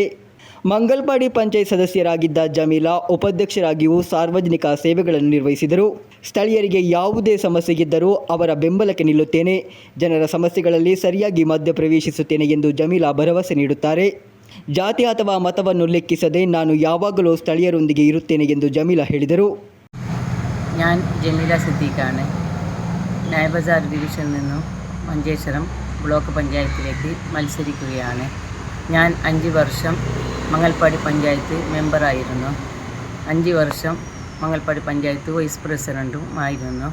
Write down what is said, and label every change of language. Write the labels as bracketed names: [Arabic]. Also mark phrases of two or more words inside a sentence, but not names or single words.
[Kannada] ಮಂಗಲ್ಪಾಡಿ ಪಂಚಾಯತ್ ಸದಸ್ಯರಾಗಿದ್ದ ಜಮೀಲಾ ಉಪಾಧ್ಯಕ್ಷರಾಗಿಯೂ ಸಾರ್ವಜನಿಕ ಸೇವೆಗಳನ್ನು ನಿರ್ವಹಿಸಿದರು. ಸ್ಥಳೀಯರಿಗೆ ಯಾವುದೇ ಸಮಸ್ಯೆ ಇದ್ದರೂ ಅವರ ಬೆಂಬಲಕ್ಕೆ ನಿಲ್ಲುತ್ತೇನೆ, ಜನರ ಸಮಸ್ಯೆಗಳಲ್ಲಿ ಸರಿಯಾಗಿ ಮಧ್ಯಪ್ರವೇಶಿಸುತ್ತೇನೆ ಎಂದು ಜಮೀಲಾ ಭರವಸೆ ನೀಡುತ್ತಾರೆ. ಜಾತಿ ಅಥವಾ ಮತವನ್ನು ಲೆಕ್ಕಿಸದೆ ನಾನು ಯಾವಾಗಲೂ ಸ್ಥಳೀಯರೊಂದಿಗೆ ಇರುತ್ತೇನೆ ಎಂದು ಜಮೀಲಾ ಹೇಳಿದರು. [Malayalam] ഞാൻ ജമീല സിദ്ദീഖാണ്. നയബസാർ ഡിവിഷനിൽ നിന്നും മഞ്ചേശ്വരം ബ്ലോക്ക് പഞ്ചായത്തിലേക്ക് മത്സരിക്കുകയാണ്. ഞാൻ 5 വർഷം മംഗൽപാടി പഞ്ചായത്ത് മെമ്പറായിരുന്നു. 5 വർഷം മംഗൽപാടി പഞ്ചായത്ത് വൈസ് പ്രസിഡൻറ്റും ആയിരുന്നു.